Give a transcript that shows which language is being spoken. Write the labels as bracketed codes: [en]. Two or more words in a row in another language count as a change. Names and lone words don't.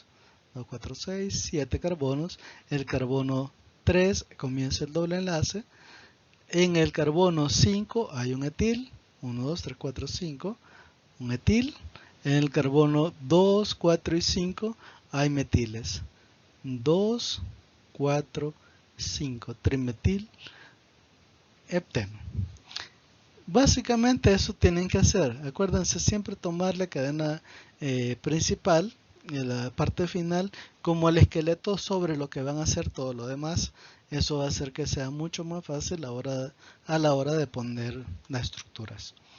[es] 2, 4, 6, 7 carbonos. El carbono 3 comienza el doble enlace. En el carbono 5 hay un etil. 1, 2, 3, 4, 5. Un etil. En el carbono 2, 4 y 5 hay metiles. 2, 4, 5. Trimetil hepteno. Básicamente eso tienen que hacer. Acuérdense siempre tomar la cadena principal y la parte final como el esqueleto sobre lo que van a hacer todo lo demás. Eso va a hacer que sea mucho más fácil a la hora de poner las estructuras.